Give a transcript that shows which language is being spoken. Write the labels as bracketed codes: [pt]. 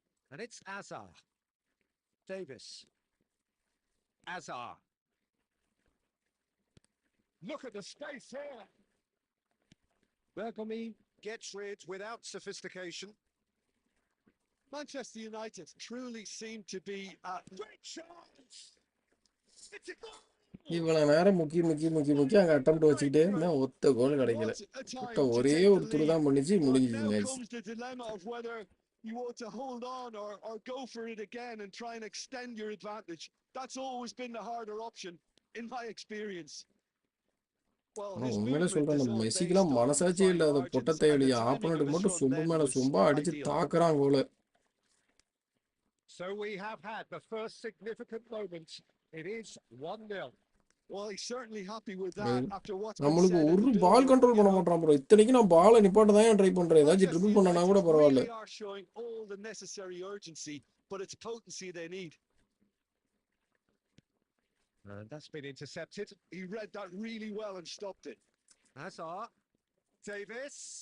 [en] And it's Hazard. Davis. Hazard. Look at the space here. Bergamy gets rid without sophistication. Manchester United truly seem to be a great chance. It's a goal. [ta] இவ்வளவு நேரம் முக்கி அங்க attempt வச்சுக்கிட்டே இருந்தா ஒத்த கோல் கிடைக்கல. ஒரே ஒரு துரு தான் பண்ணிச்சு முடிஞ்சிச்சு match. [en] The dilemma of whether you want to hold on or go for it again and try and extend your advantage. That's always been the harder option in my experience. [ta] உண்மையிலே சொல்றேன், நம்ம மெஸ்ஸிக்கெல்லாம் மனசாட்சியே இல்லாத பொட்டத்தை எழுதிய ஆப்பனண்ட்டுக்கு மட்டும் சொம்பு மேல சொம்பா அடிச்சு தாக்குறான் கோல. [en] So we have had the first significant moment. It is 1-0. Well, he's certainly happy with that after what's been said. [ta] நம்மளுக்கு ஒரு பால் கண்ட்ரோல் பண்ண மாட்டான் ப்ரோ. இத்தனைக்கு நான் பாலை நிப்பாட்ட தான் ட்ரை பண்றேன். ஏதாச்சும் ட்ரிபிள் பண்ணனா கூட பரவாயில்ல. [en] They are showing all the necessary urgency, but it's potency they need. And that's been intercepted. He read that really well and stopped it. Hazard. Davis.